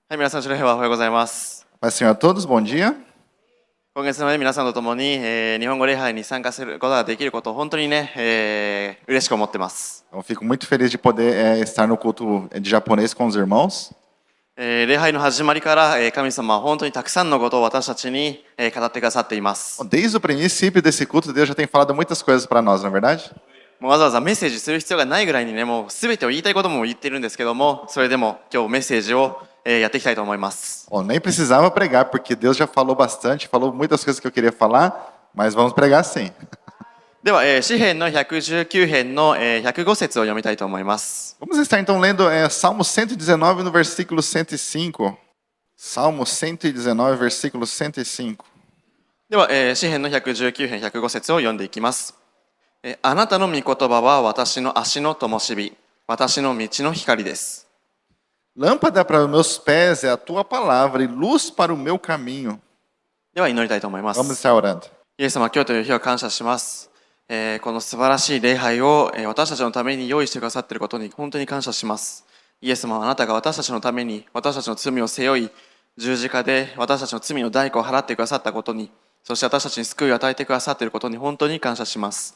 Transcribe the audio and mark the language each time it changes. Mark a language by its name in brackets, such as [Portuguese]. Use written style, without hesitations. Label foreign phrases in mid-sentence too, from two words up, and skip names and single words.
[Japanese] はい、皆さん、白平はおはようございます。 [Portuguese] Paz do Senhor a todos, bom dia. [Japanese] 今月の、皆さんと共に、日本語礼拝に参加することができることを本当にね、嬉しく思ってます。 [Portuguese] Eu fico muito feliz de poder estar no culto de japonês com os irmãos. [Japanese] 礼拝の始まりから、神様は本当にたくさんのことを私たちに、語ってくださっています。 [Portuguese] Desde o princípio desse culto, Deus já tem falado muitas coisas para nós, não é verdade? [Japanese] もうわざわざメッセージする必要がないぐらいにね、もう全てを言いたいことも言ってるんですけども、それでも今日メッセージを、やっていきたいと思います。 [Portuguese] Nem precisava pregar, porque Deus já falou bastante, falou muitas coisas que eu queria falar, mas vamos pregar sim. [Japanese] では、詩編の119編の、105節を読みたいと思います。 [Portuguese] Vamos estar então lendo Salmo 119 no versículo 105. Salmo 119, versículo 105. [Japanese] では、詩編の119編105節を読んでいきます。あなたの御言葉は私の足の灯火、私の道の光です。 [Portuguese] Lâmpada para os meus pés é a tua palavra e luz para o meu caminho. [Japanese] では祈りたいと思いま [Portuguese] Vamos [Japanese] す。 [Portuguese] estar orando. [Japanese] イエス様、今日という日を感謝します。この素晴らしい礼拝を、私たちのために用意してくださっていることに本当に感謝します。イエス様、あなたが私たちのために私たちの罪を背負い、十字架で私たちの罪の代価を払ってくださったことに、そして私たちに救いを与えてくださっていることに本当に感謝します。